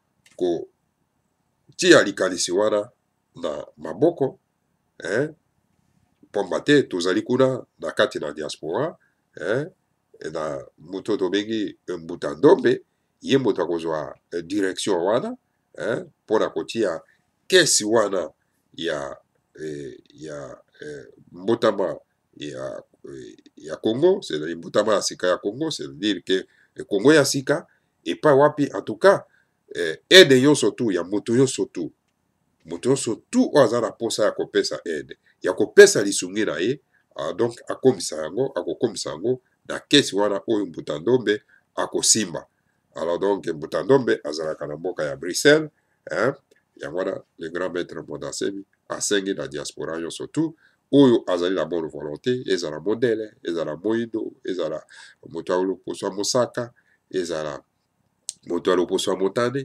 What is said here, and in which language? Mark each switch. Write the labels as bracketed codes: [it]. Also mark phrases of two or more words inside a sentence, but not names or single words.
[ln] kotia likanisi wana na maboko, pamba te tozali kuna na kati na diaspora, na moto tobengi Mbuta-Ndombe, ye moto akozwa direction wana mpona kotia kesi wana ya mbotama ya Congo, [fr] c'est-à-dire [ln] mbotama ya sika ya Congo, [fr] c'est-à-dire que [ln] Congo ya sika epai wapi [fr] en tout cas [ln] aide nyonso tu ya moto nyonso tu oyo aza na posa ya kopesa aide ya kopesa lisungi na ye, donc akomisa yango na kesi wana oyo Mbuta-Ndombe akosimba. [fr] Alors donc [ln] Mbuta-Ndombe azalaka na mboka ya Bruxelles, yango wana [fr] le grand maître [ln] Mwanda Nsemi asengi na diaspora nyonso tu oyo azali na [fr] bonne volonté, [ln] ezala modele, ezala moindo, ezala moto ya loposo ya mosaka, ezala moto ya loposo ya motane.